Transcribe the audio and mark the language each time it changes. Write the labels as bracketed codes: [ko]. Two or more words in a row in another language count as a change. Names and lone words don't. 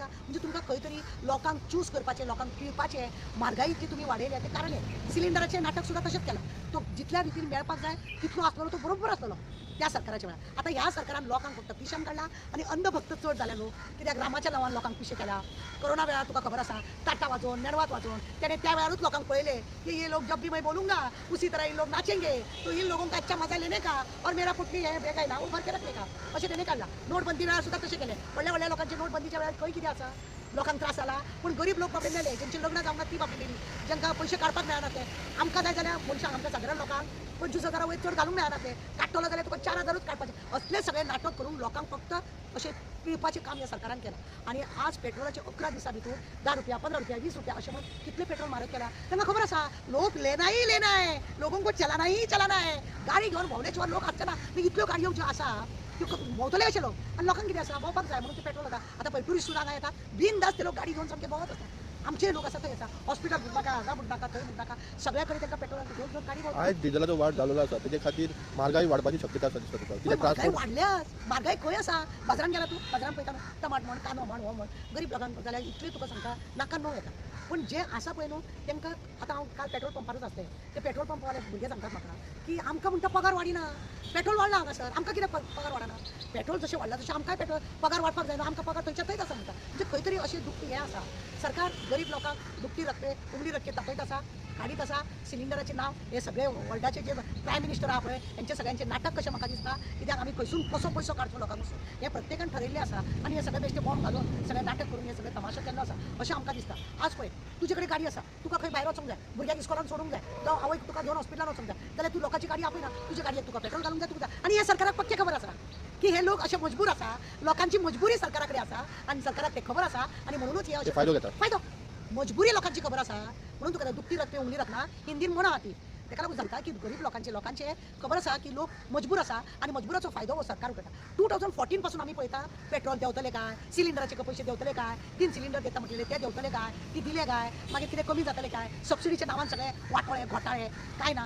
[kok] म्हणजे तुमकां खंय तरी लोकांक चूज करपाचें, लोकांक पिळपाचें, म्हारगाई इतली तुमी वाडयल्या तें कारण हें. सिलिंडराचें नाटक सुद्दां तशेंच केलां. तो जितल्या रितीन मेळपाक जाय तितलो आसतलो तो बरोबर आसतलो त्या सरकाराच्या वेळार. आतां ह्या सरकारान लोकांक फक्त पिश्यान काडला आनी अंधभक्त चड जाल्या न्हू. कित्याक रामाच्या नांवान लोकांक पिशे केल्या. कोरोना वेळार तुका खबर आसा, टाटा वाजोवन, मेणवात वाजोवन तेणें त्या वेळारूच लोकांक पळयले की [hi] ये लोक जब भी मैं बोलूंगा उसी तरह इन लोग नाचेंगे, तो इन लोगों का अच्छा मजा लेने का और मेरा पुटली हे बेकायदा उभर के रखने का [kok] अशें तेणें काडला. नोटबंदी वेळार सुद्दां तशें केलें. व्हडल्या व्हडल्या लोकांचे नोटबंदीच्या वेळार खंय कितें आसा, लोकांक त्रास जाला. पूण गरीब लोक बाबडे मेले, जेंची लग्नां जावंक ना ती बाबडी गेली, जांकां पयशे काडपाक मेळना ते. आमकां जाय जाल्यार मनशांक, आमच्या सादारण लोकांक 25,000 वयर चड घालूंक मेळना ते. काडटलो जाल्यार तुका 4,000च काडपाचे. असले सगळे नाटक करून लोकांक फक्त अशें पिळपाचें काम ह्या सरकारान केलां. आनी आज पेट्रोलाचे 11 दिसां भितर 10 रुपया, 15 रुपया, 20 रुपया अशें म्हणून कितले पेट्रोल म्हारग केला. तांकां खबर आसा लोक [hi] लेना है, लोगों को चलाना है. [kok] गाडी घेवन भोंवल्याशिवाय लोक आसचे ना. इतल्यो गाडयो ज्यो आसा त्यो भोंवतले अशे लोक आनी लोकांक कितें आसा भोंवपाक जाय म्हणून ते पेट्रोल येता. आतां पळय ट्युरिस्ट हांगा येता, बिनदास ते लोक गाडी घेवन सामके भोंवत आसता. आमचे लोक आसा थंय आसा, हॉस्पिटल बुडनाका, हांगा बुडनाका, थंय बुडनाका, सगळ्या कडेन तांकां पेट्रोल घेवन घेवन गाडी भोंवता. आयज डिझलाचो वाड जाल्लो आसा, तेजे खातीर म्हारगाई वाडपाची शक्यता आसा दिसता तुका? कित्याक म्हारगाय वाडल्यात. म्हारगाय खंय आसा? बाजारान गेला तूं, बाजारान पळयता न्हू, टमाट म्हण, कांदो म्हण, हो म्हण, गरीब लोकांक जाल्यार इतलें तुका सांगता नाका णव येता. पूण जे आसा पळय न्हू तांकां आतां हांव काल पेट्रोल पंपारूच आसलें. ते पेट्रोल पंपवाले भुरगे सांगतात म्हाका की आमकां म्हणटा पगार वाडिना, पेट्रोल वाडला हांगा सर, आमकां कित्याक पगार वाडना? पेट्रोल जशें वाडला तशें आमकांय पेट्रोल पगार वाडपाक जायना, आमकां पगार थंयच्या थंयच आसा म्हणटा. म्हणजे खंय तरी अशें दुखती हें आसा. सरकार गरीब लोकांक [hi] दुखती रखते उंगली रखते [kok] तापयत आसा, काडीत आसा. सिलिंडराचें नांव हे सगळे वर्ल्डाचे जे [en] prime minister [kok] आहा पळय हेंचे सगळ्यांचे नाटक कशें म्हाका दिसता. कित्याक आमी खंयसून कसो पयसो काडचो लोकांक वचून हें प्रत्येकान ठरयिल्लें आसा. आनी हे सगळे बेश्टे बॉम्ब घालून सगळे नाटक करून हे सगळे तमाशा केल्लो आसा अशें आमकां दिसता. आज पळय तुजे कडेन गाडी आसा, तुका खंय भायर वचूंक जाय, भुरग्याक इस्कॉलान सोडूंक जाय, जावं आवयक तुका घेवन हॉस्पिटलान वचूंक जाय, जाल्यार तूं लोकांची गाडी आपयना. तुज्या गाडयेक तुका पेट्रोल घालूंक जाय, तुका जाय. आनी हे सरकाराक पक्के खबर आसा की हे लोक अशे मजबूर आसा, लोकांची मजबुरी सरकारा कडेन आसा आनी सरकाराक ते खबर आसा आनी म्हणूनच हे अशे फायदो घेता. फायदो मजबुरी लोकांची खबर आसा म्हणून तुका [hi] दुखती रखते उंगली रखना [kok] हिंदीन म्हणा ती. ताका लागून सांगता की गरीब लोकांचे खबर आसा की लोक मजबूर आसा आनी मजबुराचो फायदो हो सरकार उठयता. 2014 पासून आमी पळयता पेट्रोल देंवतले काय, सिलिंडराचे पयशे देंवतले काय, 3 सिलिंडर घेता म्हटलेले ते देंवतले काय, ती दिले काय, मागीर कितें कमी जातले काय, सबसिडीच्या नांवान सगळे वाटोळे घोटाळे काय ना.